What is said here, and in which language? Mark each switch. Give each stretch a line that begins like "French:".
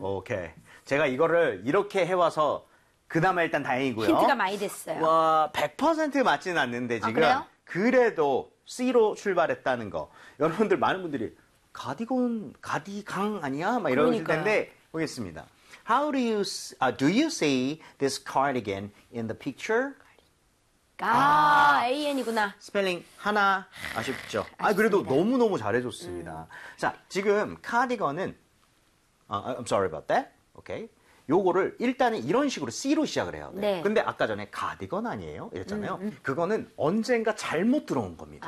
English: 오케이. Okay.
Korean: 제가 이거를 이렇게 해와서 그나마 일단 다행이고요. 힌트가 많이 됐어요. 와, 100% 맞지는 않는데 지금. 아, 그래요? 그래도 C로 출발했다는 거. 여러분들 많은 분들이 가디건, 가디강 아니야? 막 이러실 텐데 보겠습니다.
English: How do you do you see this cardigan in the picture?
Korean: 아, AN이구나. 스펠링 하나 아쉽죠. 아, 그래도 너무 너무 잘해 줬습니다. 자, 지금 카디건은
English: I'm sorry about that.
Korean: 오케이. Okay. 요거를 일단은 이런 식으로 C로 시작을 해요. 네. 근데 아까 전에 가디건 아니에요? 이랬잖아요. 그거는 언젠가 잘못 들어온 겁니다.